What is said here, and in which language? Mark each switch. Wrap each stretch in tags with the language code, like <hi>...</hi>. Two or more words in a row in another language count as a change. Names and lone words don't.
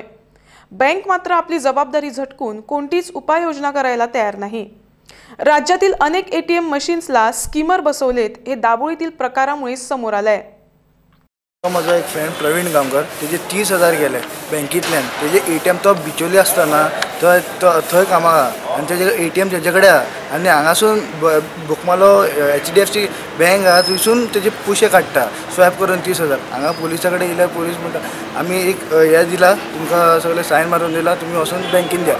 <mr>बँक मात्र आपली जबाबदारी झटकून कोणतीच उपाययोजना करायला तयार नाही। राज्यातील अनेक एटीएम मशीन्सला स्कीमर बसवलेत हे दाबोळीतील प्रकारामुळे समोर आलंय।</mr> <kok>माझा एक फ्रेंड प्रवीण गामकर त्याचे 30,000 गेले बँकेतल्यान। त्याचे एटीएम तो बिचोली असताना थंय कामाक आनी तेजे एटीएम तेजेकडे आनी हांगासून बोकमालो HDFC बँक आहा थंयसून तेजे पयशे काडटा स्वॅप करून 30,000। हांगा पुलिसा कडेन येयल्यार पुलीस म्हणटा आमी एक हे दिला तुमकां सगळे सायन मारून दिला, तुमी वचून बँकेन द्या।</kok>